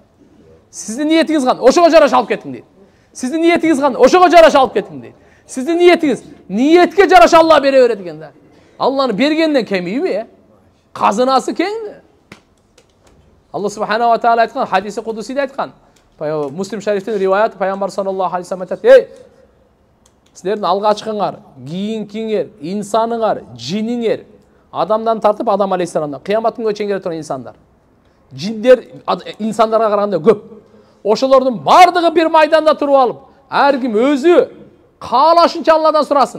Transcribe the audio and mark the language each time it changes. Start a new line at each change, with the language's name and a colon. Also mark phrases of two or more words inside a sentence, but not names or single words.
Kyrgyz: Сиздин ниетиңиз кандай? Ошого жараша алып кетиң дейт. Сиздин ниетиңиз кандай? Ошого жараша алып кетиң дейт. Сиздин ниетиңиз, ниетке жараша Алла бере берет экен да. Алланы бергенден кемийби, казынасы кең. Алла
Arabic: سبحانه وتعالى
Kyrgyz: айткан, хадиси кудусиде айткан. Муслим шарифтин риваяты пайгамбар
Arabic: صلى الله عليه وسلم
Kyrgyz: айтат: силердин алгачкыңар, кийинкиңер, инсаныңар, жиниңер, адамдан тартып Адам алейхиссаламдан кыямат күнгө чейин келе турган инсандар. Жиндер инсандарга караганда көп. Ошолордун бардыгы бир майданда туруп алып, ар ким өзү каалашынча Алладан сурасын.